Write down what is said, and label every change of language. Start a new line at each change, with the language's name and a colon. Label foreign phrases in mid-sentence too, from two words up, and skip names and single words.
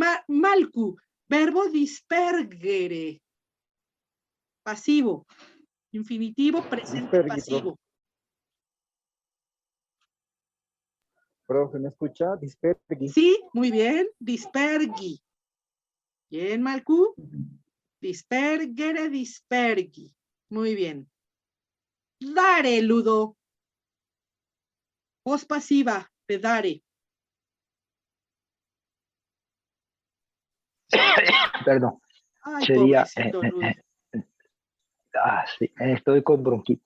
Spanish: Malcu, verbo dispergere. Pasivo. Infinitivo presente Dispergi, pasivo. profe, ¿me escucha? Dispergi. Sí, muy bien. Dispergi. Bien, Malcu.
Latin: Dispergere, dispergi.
Spanish: Muy bien. Dare, Ludo. Voz pasiva de dare. Perdón. Ay, Sería, pobrecito Ludo. sí, estoy con bronquitis.